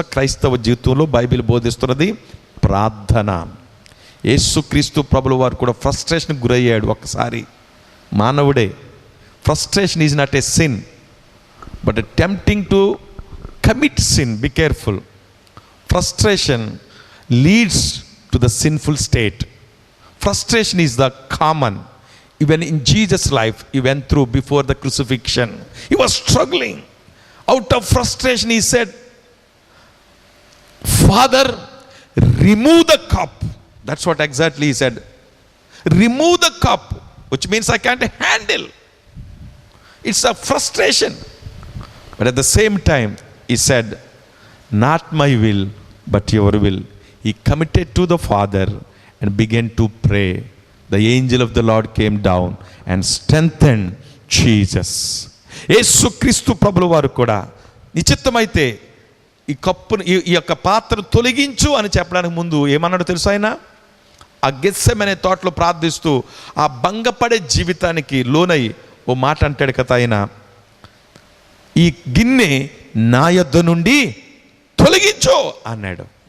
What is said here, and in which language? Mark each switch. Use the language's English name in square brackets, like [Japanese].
[Telugu] క్రైస్తవ జీవితంలో బైబిల్ బోధిస్తున్నది ప్రార్థన. యేసుక్రీస్తు ప్రభుల వారు కూడా ఫ్రస్ట్రేషన్కి గురయ్యాడు ఒకసారి. మానవుడే. [English] Frustration is not a sin, but tempting to commit sin. Be careful. Frustration leads to the sinful state. Frustration is the common. Even in Jesus' life, he went through before the crucifixion. He was struggling. Out of frustration, he said, Father, remove the cup. That's what exactly he said. Remove the cup, which means I can't handle. It's a frustration. But at the same time, he said, not my will, but your will. He committed to the Father and began to pray. The angel of the Lord came down and strengthened Jesus. [Telugu] యేసుక్రీస్తు ప్రభుల వారు కూడా నిశ్చితమైతే ఈ కప్పును, ఈ యొక్క పాత్రను తొలగించు అని చెప్పడానికి ముందు ఏమన్నాడో తెలుసు? ఆయన ఆ గెత్సెమనే తోటలో ప్రార్థిస్తూ ఆ భంగపడే జీవితానికి లోనై ఓ మాట అంటాడు కదా ఆయన, ఈ గిన్నె నా యొద్ద నుండి తొలగించో అన్నాడు.